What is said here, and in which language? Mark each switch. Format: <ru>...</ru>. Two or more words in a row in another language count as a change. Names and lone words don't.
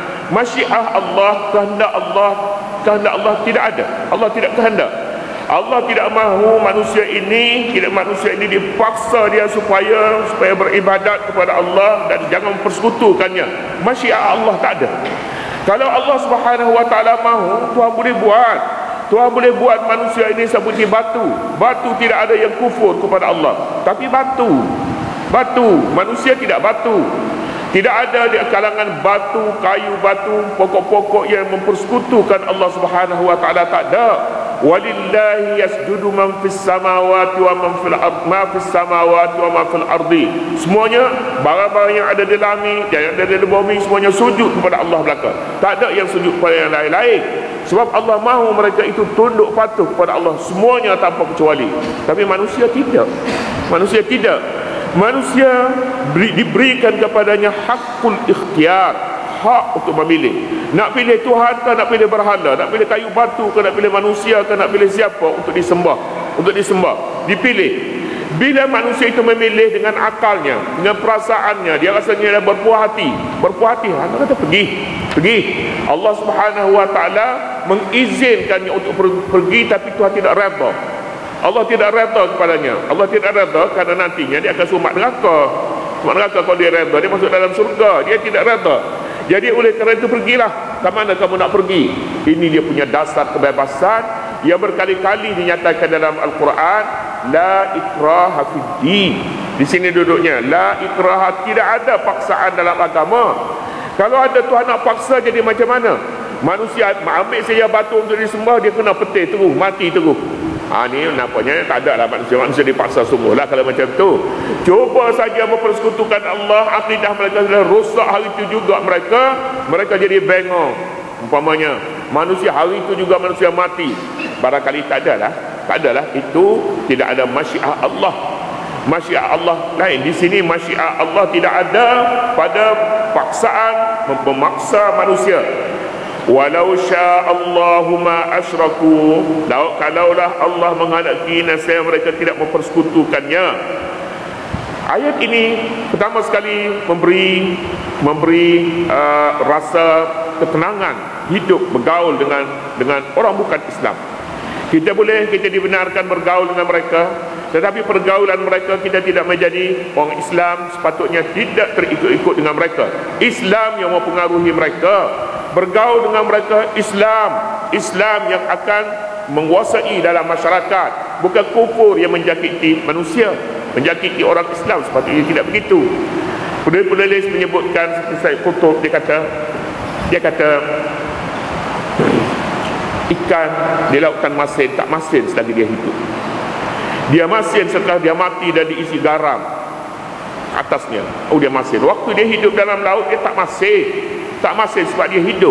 <ms>Masyiah Allah, kehendak Allah tidak ada. Allah tidak kehendak. Allah tidak mahu manusia ini dipaksa dia supaya beribadat kepada Allah dan jangan mempersekutukannya. Masyiah Allah tak ada. Kalau Allah</ms> <ar>سبحانه وتعالى</ar> <ms>mahu, Tuhan boleh buat manusia ini seperti batu. Batu tidak ada yang kufur kepada Allah, tapi batu, manusia tidak batu. Tidak ada di kalangan batu, kayu batu, pokok-pokok yang mempersekutukan Allah</ms> <ar>سبحانه وتعالى,</ar> <ms>tak ada.</ms> <ar>ولله يسجد من في السماوات ومن في الأرض ما في السماوات وما في الأرض, ma fis samawati wa ma fil ardi.</ar> <ms>Semuanya barang-barang yang ada di langit, yang ada di bumi, semuanya sujud kepada Allah belaka. Tak ada yang sujud kepada yang lain-lain. Sebab Allah mahu mereka itu tunduk patuh kepada Allah semuanya tanpa kecuali. Tapi manusia tidak. Manusia tidak. Manusia diberikan kepadanya</ms> <ar>حق الاختيار,</ar> <ms>hak untuk memilih. Nak pilih Tuhan ke nak pilih berhala, nak pilih kayu batu ke nak pilih manusia ke nak pilih siapa untuk disembah. Untuk disembah, dipilih. Bila manusia itu memilih dengan akalnya, dengan perasaannya, dia rasanya berpuas hati. Berpuas hati, Allah kata pergi. Allah</ms> <ar>سبحانه وتعالى</ar> <ms>mengizinkannya untuk pergi, tapi Tuhan tidak redha. Allah tidak redha kepadanya. Allah tidak redha kerana nantinya dia akan sumak neraka. Sumak neraka kalau dia redha, dia masuk dalam surga. Dia tidak redha. Jadi oleh kerana itu pergilah. Ke mana kamu nak pergi? Ini dia punya dasar kebebasan yang berkali-kali dinyatakan dalam Al-Quran.</ms> <ar>لا إكراه في الدين.</ar> <ms>Di sini duduknya,</ms> <ar>لا إكراه,</ar> <ms>tidak ada paksaan dalam agama. Kalau ada Tuhan nak paksa jadi macam mana? Manusia ambil saja batu untuk disembah, dia kena petir terus, mati terus. Ni nampaknya tak ada lah manusia dipaksa sungguh lah kalau macam tu. Cuba saja mempersekutukan Allah, akidah mereka sudah rosak hari itu juga mereka jadi bengong. Umpamanya manusia hari itu juga manusia mati. Barangkali tak adalah itu tidak ada masyiah Allah. Masyiah Allah lain. Di sini masyiah Allah tidak ada pada paksaan memaksa manusia.</ms> <ar>ولو شاء الله ما أشركوا,</ar> <ms>kalaulah Allah menghendaki nescaya mereka tidak mempersekutukannya. Ayat ini pertama sekali memberi rasa ketenangan hidup bergaul dengan orang bukan Islam. Kita dibenarkan bergaul dengan mereka, tetapi pergaulan mereka kita tidak menjadi orang Islam, sepatutnya tidak terikut-ikut dengan mereka. Islam yang mempengaruhi mereka. Bergaul dengan mereka Islam yang akan menguasai dalam masyarakat, bukan kufur yang menjakiti manusia, menjakiti orang Islam. Sepatutnya tidak begitu. Penulis menyebutkan seperti Said Qutb, dia kata ikan di lautan masin tak masin selagi dia hidup. Dia masin setelah dia mati dan diisi garam atasnya. Dia masin. Waktu dia hidup dalam laut dia tak masin sebab dia hidup.</ms>